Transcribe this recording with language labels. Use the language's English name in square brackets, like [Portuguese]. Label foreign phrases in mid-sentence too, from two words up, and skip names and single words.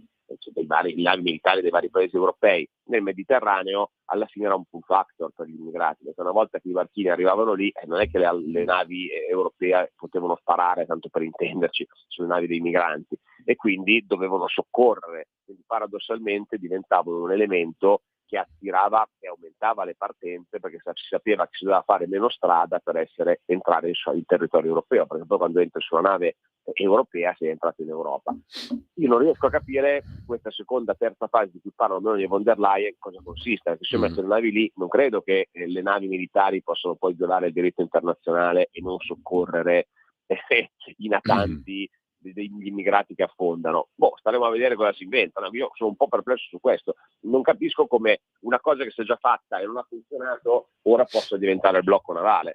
[Italian] cioè le navi militari dei vari paesi europei nel Mediterraneo, alla fine era un [English] pull factor [Italian] per gli immigrati, perché una volta che i barchini arrivavano lì, non è che le navi europee potevano sparare, tanto per intenderci, sulle navi dei migranti, e quindi dovevano soccorrere, quindi paradossalmente diventavano un elemento che attirava e aumentava le partenze, perché si sapeva che si doveva fare meno strada per entrare in territorio europeo, perché poi quando entri su una nave europea sei entrato in Europa. Io non riesco a capire questa seconda, terza fase di cui parlano Meloni e von der Leyen cosa consiste, perché se io metto le navi lì non credo che le navi militari possano poi violare il diritto internazionale e non soccorrere i natanti degli immigrati che affondano. Staremo a vedere cosa si inventano. Io sono un po' perplesso su questo, non capisco come una cosa che si è già fatta e non ha funzionato ora possa diventare il blocco navale.